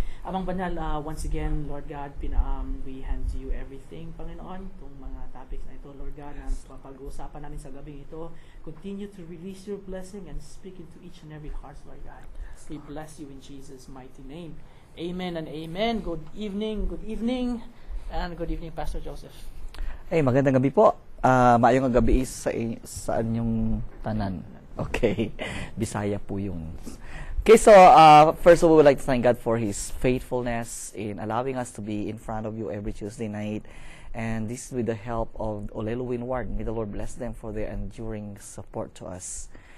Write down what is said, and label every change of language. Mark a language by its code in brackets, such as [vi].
[tl] Amang banal, [en] once again, Lord God, we hand to you everything, Panginoon. [tl] Itong mga topics na ito, Lord God, na pag-uusapan namin sa gabing ito. [en] Continue to release your blessing and speak into each and every heart, Lord God. We bless you in Jesus' mighty name. Amen and amen. Good evening, and good evening, Pastor Joseph. [tl] Hey, magandang gabi po. [ceb] Maayong gabi sa inyong tanan. [tl] Okay. Bisaya po yun. [en] Okay, so first of all, we would like to thank God for His faithfulness in allowing us to be in front of you every Tuesday night. And this is with the help of Olelo Winward. May the Lord bless them for their enduring support to us.